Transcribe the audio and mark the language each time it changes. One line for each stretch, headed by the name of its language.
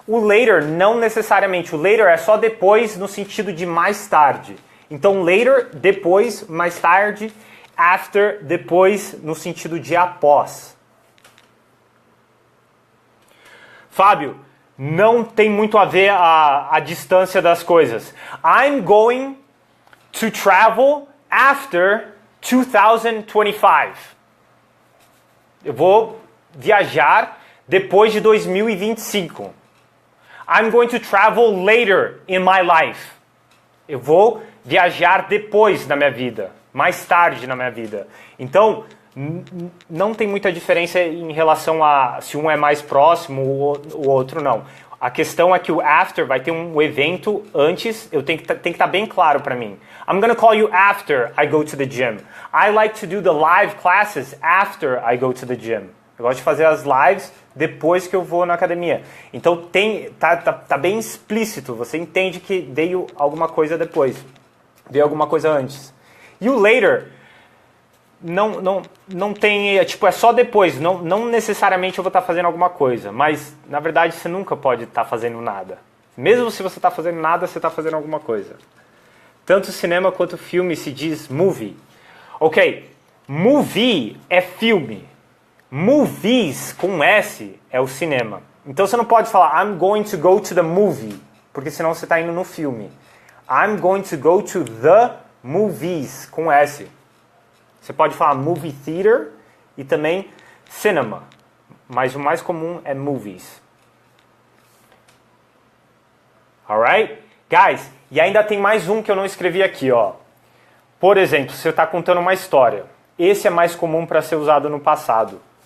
Portuguese: O later não necessariamente. O later é só depois no sentido de mais tarde. Então later, depois, mais tarde. After, depois, no sentido de após. Fábio, não tem muito a ver a distância das coisas.
English: I'm going to travel after 2025.
Portuguese: Eu vou viajar depois de 2025.
English: I'm going to travel later in my life.
Portuguese: Eu vou viajar depois na minha vida, mais tarde na minha vida. Então, não tem muita diferença em relação a se um é mais próximo ou o outro não. A questão é que o after vai ter um evento antes, tem que estar bem claro para mim.
English: I'm going to call you after I go to the gym. I like to do the live classes after I go to the gym.
Portuguese: Eu gosto de fazer as lives depois que eu vou na academia. Então tá bem explícito, você entende que veio alguma coisa depois. Veio alguma coisa antes. E o later não tem, é só depois, não necessariamente eu vou estar fazendo alguma coisa, mas na verdade você nunca pode estar fazendo nada. Mesmo se você está fazendo nada, você está fazendo alguma coisa. Tanto cinema quanto filme se diz movie. Ok, movie é filme. Movies com S é o cinema. Então você não pode falar
English: I'm going to go to the movie,
Portuguese: porque senão você está indo no filme.
English: I'm going to go to the movies
Portuguese: com S. Você pode falar movie theater e também cinema. Mas o mais comum é movies. Alright? Guys, e ainda tem mais um que eu não escrevi aqui, ó. Por exemplo, você está contando uma história. Esse é mais comum para ser usado no passado.